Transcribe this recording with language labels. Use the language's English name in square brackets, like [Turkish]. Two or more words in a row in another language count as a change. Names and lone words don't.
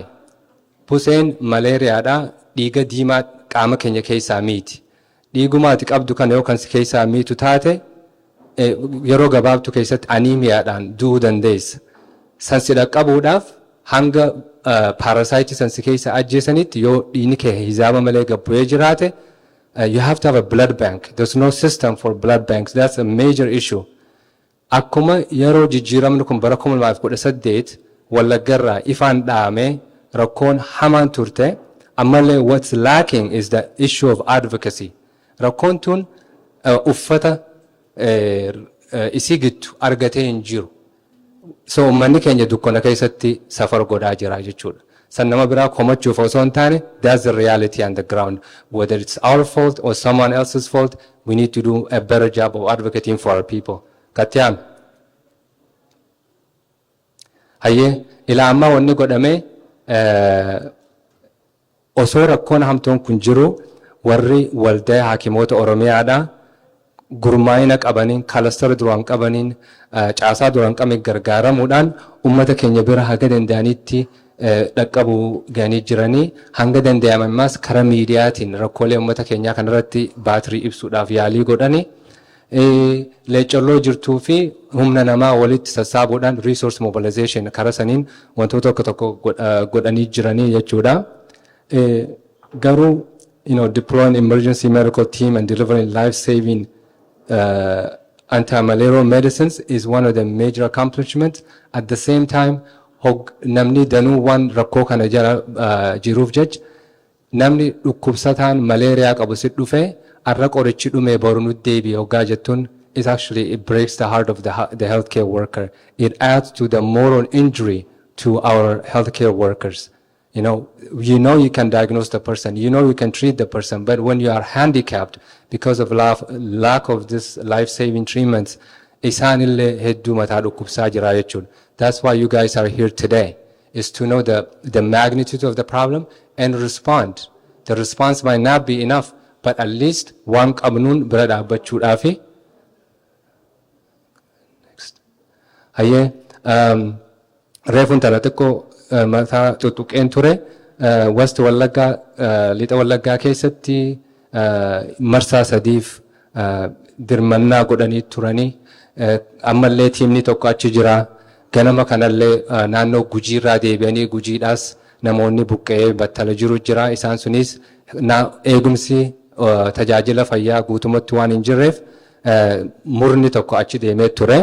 [Oromo] Buseen maleeriyaadha dhiiga diimaa qaama keenya keessaa miiti. Dhiigumaati qabdu kana yoo kan keessaa miitu taate yeroo gabaabtu keessatti aniimiyaadhaan du'uu dandeessa. Sansi dhaqqabuudhaaf hanga parasite sansi keessa ajjeesanitti yoo dhiigni kee hizaaba malee gabbu'ee jiraate [English] you have to have a blood bank. There's no system for blood banks. That's a major issue. [Oromo] Akkuma yeroo jijjiiramni kun bara 2018 Wallaggarraa ifaan dhaame rakkoon hamaan turte. [English] Ammallee what's lacking is the issue of advocacy. [Oromo] Rakkoon tun uffata isii gittu argatee hin jiru. So uummanni keenya dukkana keessatti safar godhaa jira jechuudha. San nama biraa komachuuf osoo hin taane, [English] that's the reality on the ground. Whether it's our fault or someone else's fault, we need to do a better job of advocating for our people. [Oromo] Katyaan. Hayyee ila amma wanni godhame osoo rakkoon hamtuun kun jiru warri waldaa hakimoota Oromiyaadha gurmaa'ina qabaniin kalastara duraan qabaniin caasaa duraan qabaniin gargaaramuudhaan uummata keenya bira haga danda'anitti dhaqqabuu ganii jiranii hanga danda'ammas karaa miidiyaatiin rakkoolee uummata keenyaa kanarratti baatirii ibsuudhaaf yaalii godhanii leecolloo jirtuu fi humna namaa walitti sassaabuudhaan [English] resource mobilization [Oromo] karaa saniin wantoota tokko tokko godhanii jiranii jechuudha. [English] Garuu deploying emergency medical team and delivering life-saving anti-malarial medicines is one of the major accomplishments. At the same time, [Oromo] namni danuu waan rakkoo kana jala jiruuf jecha namni dhukkubsataan malaria qabu si dhufe arra qorichi dhume boru nu deebi hoggaa jettuun [English] is actually it breaks the heart of the healthcare worker. It adds to the moral injury to our healthcare workers. You can diagnose the person, you can treat the person, but when you are handicapped because of lack of this life-saving treatments, [Oromo] isaanillee hedduu mataa dhukkubsaa jira jechuudha. [English] That's why you guys are here today, is to know the magnitude of the problem and respond. The response might not be enough, but at least [Oromo] waan qabnuun bira dhaabbachuudhaafi. [English] Next. [Oromo] Hayyee reefuun tana xiqqoo mataa tuttuqeen ture wasti wallaggaa lixa wallaggaa keessatti marsaa sadiif dirmannaa godhanii turanii ammallee tiimni tokko achi jira ganama kanallee naannoo gujiirraa deebi'anii gujiidhaas namoonni buqqee battala jiru jira isaan sunis eegumsi tajaajila fayyaa guutumatti waan hin jirreef murni tokko achi deemee ture.